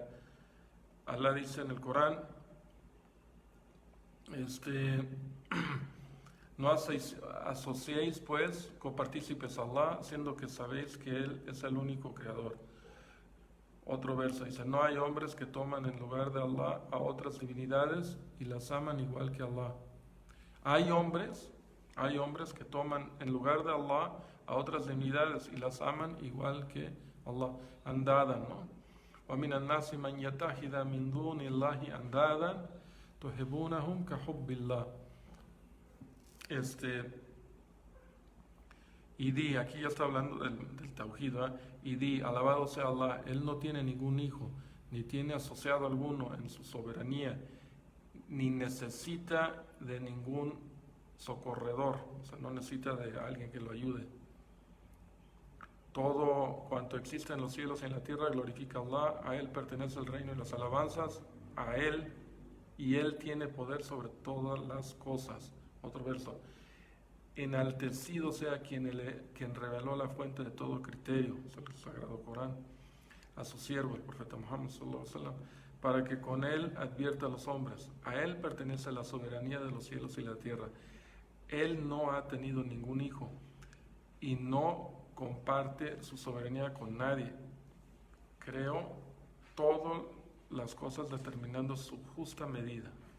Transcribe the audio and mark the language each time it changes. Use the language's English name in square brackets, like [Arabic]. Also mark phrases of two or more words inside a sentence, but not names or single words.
[Spanish] Allah dice en el Corán, no asociéis pues copartícipes a Allah, siendo que sabéis que Él es el único creador. Otro verso dice, no hay hombres que toman en lugar de Allah a otras divinidades y las aman igual que Allah. Hay hombres que toman en lugar de Allah a otras divinidades y las aman igual que Allah. Andada, ¿no? [Arabic] وَمِنَ النَّاسِ مَنْ يَتَّخِذَ مِنْ دُونِ اللَّهِ أَنْدَادًا تُحِبُّونَهُمْ كَحُبِّ اللَّهِ. [Spanish] Y di, aquí ya está hablando del tawhid, ¿verdad? Y di, alabado sea Allah, Él no tiene ningún hijo, ni tiene asociado alguno en su soberanía, ni necesita de ningún socorredor, o sea, no necesita de alguien que lo ayude. Todo cuanto existe en los cielos y en la tierra glorifica a Allah, a Él pertenece el reino y las alabanzas, a Él, y Él tiene poder sobre todas las cosas. Otro verso. Enaltecido sea quien reveló la fuente de todo criterio, o sea, el Sagrado Corán, a su siervo, el profeta Muhammad [Arabic] صلى الله عليه وسلم, [Spanish] para que con él advierta a los hombres. A él pertenece la soberanía de los cielos y la tierra. Él no ha tenido ningún hijo y no comparte su soberanía con nadie. Creó todas las cosas determinando su justa medida.